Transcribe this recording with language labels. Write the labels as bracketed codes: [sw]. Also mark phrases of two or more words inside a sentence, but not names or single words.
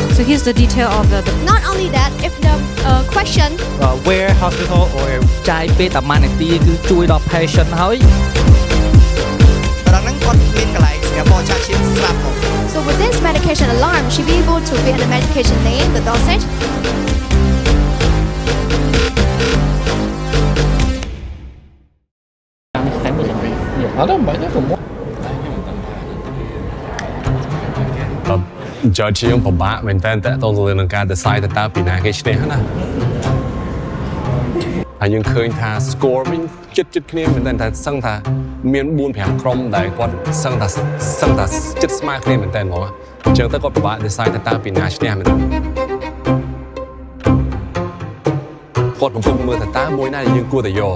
[en] here's the detail of the Not only that, if the question where hospital or [km] ចាយពេលតែ1នាទីគឺជួយដល់ patient ហើយ រងហ្នឹងគាត់មានកន្លែងសម្រាប់បរិច្ចាគឈាមស្រាប់មក [en] so with this medication alarm, she be able to get the medication name, the dosage. [ms] Ada banyak semua. [km] ចើជាងពិបាកមែនតើតើតទៅនឹងការ decide តើពីណាគេឈ្នះណាហើយយើងឃើញថា score វិញចិត្តគ្នាមែនតើសឹងថាមាន 4-5 ក្រុមដែលគាត់សឹងថាចិត្តស្មើគ្នាមែនតើហ្មងអញ្ចឹងទៅគាត់ពិបាក decide តើពីណាឈ្នះមែនតើគាត់កំពុងមើលតើមួយណាដែលយើងគួរតែយក